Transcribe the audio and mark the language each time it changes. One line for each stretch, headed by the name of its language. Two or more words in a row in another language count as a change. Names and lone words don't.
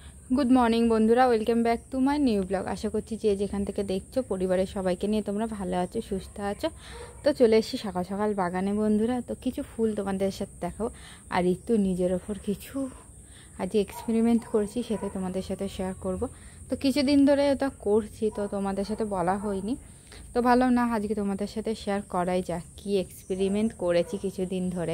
English: good morning
Bangla: बंधुरा
English: welcome back to my new blog.
Bangla: আশা করছি যে যেখান থেকে দেখছো পরিবারের সবাইকে নিয়ে তোমরা ভালো আছো, সুস্থ আছো। তো চলে এসেছি সকাল সকাল বাগানে বন্ধুরা। তো কিছু ফুল তোমাদের সাথে দেখাবো, আর ঋতু নিজের ওপর কিছু আজ এক্সপেরিমেন্ট করেছি সেটা তোমাদের সাথে শেয়ার করব। তো কিছুদিন ধরে ওটা করছি, তো তোমাদের সাথে বলা হয়নি, তো ভালো না আজকে তোমাদের সাথে শেয়ার করাই যাক কি এক্সপেরিমেন্ট করেছি কিছুদিন ধরে।